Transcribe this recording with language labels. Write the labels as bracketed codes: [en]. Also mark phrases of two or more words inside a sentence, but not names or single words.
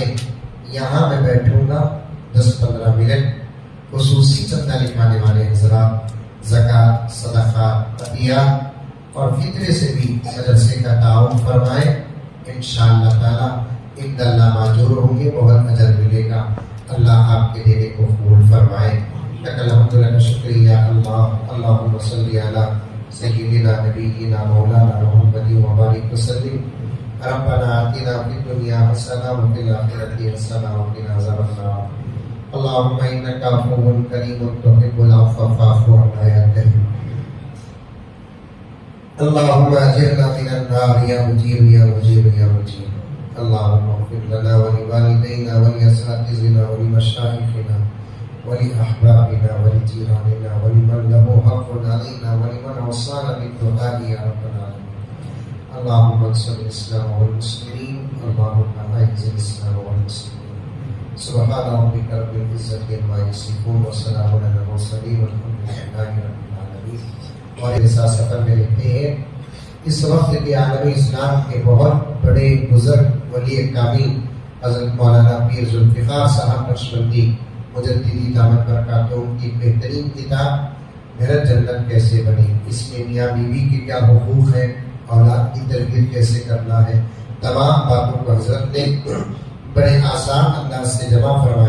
[ur] یہاں میں بیٹھوں گا 10-15 منٹ، خصوصی چندہ لکھانے والے حضرات زکات، صدقہ، عطیہ اور فطرے سے بھی مدرسے کا تعاون فرمائے. [ar] إن شاء الله تعالى عند الله [ur] ماجور ہوں گے، بہت اجر ملے گا. اللہ آپ کے دینے کو قبول فرمائے. الحمدللہ، شکریہ اللہ. [ar] اللهم صل على سيدنا نبينا مولانا محمد وبارك وسلم. ربنا آتنا في الدنيا حسنة وفي الآخرة حسنة وقنا عذاب النار. اللهم إنك عفو كريم تحب العفو فاعف عنا يا كريم. اللهم أجرنا من النار يا مجير يا مجير يا مجير. اللهم اغفر لنا ولوالدينا ولأساتذتنا ولمشايخنا ولأحبابنا ولجيراننا ولمن له حق علينا ولمن أوصانا بالدعاء يا رب العالمين. اللهم انصر الإسلام والمسلمين. اللهم أعز الإسلام والمسلمين. سبحان ربك رب العزة عما يصفون وسلام على المرسلين والحمد لله رب العالمين. [ur] اور اس سفر میں لکھتے ہیں، اس وقت کے عالمی اسلام کے بہت بڑے بزرگ ولی کامل حضرت مولانا پیر ذوالفقار صاحب نقشبندی مجددی [ar] دامت بركاته [ur] کی بہترین کتاب میرا جنت کیسے بنی، اس میں میاں بیوی کے کیا حقوق ہیں، اولاد کی تربیت کیسے کرنا ہے، تمام باتوں کو حضرت نے بڑے آسان انداز سے جمع فرمایا ہے.